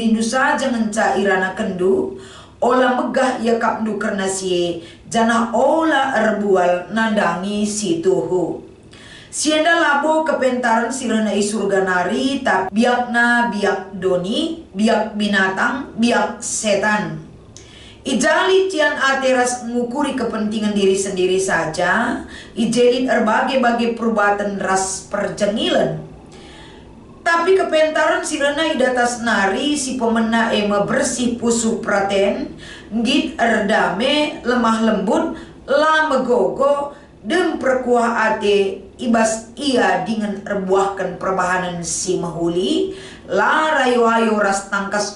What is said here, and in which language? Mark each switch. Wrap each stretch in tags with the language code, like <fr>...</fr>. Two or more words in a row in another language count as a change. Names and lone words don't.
<btx>ndu saja ngenca irana kendu ola megah ia kap ndu karena si jana ola erbual nandangi si tuhu sienda labo kepentaran sirana isurga nari tak biakna biak doni biak binatang biak setan ijali tian ateras ngukuri</btx> <id>kepentingan diri sendiri saja</id> <btx>ijelit</btx> <id>berbagai-bagai perbuatan</id> <btx>ras perjengilan tapi kepentaran sirana idatas nari si pemena ema bersih pusu praten ngit erdame</btx> <id>lemah lembut</id> <btx>la megogo dem perkuah ate ibas ia dengan erbuahkan perbahanan si mahuli la rayo-ayo ras tangkas</btx>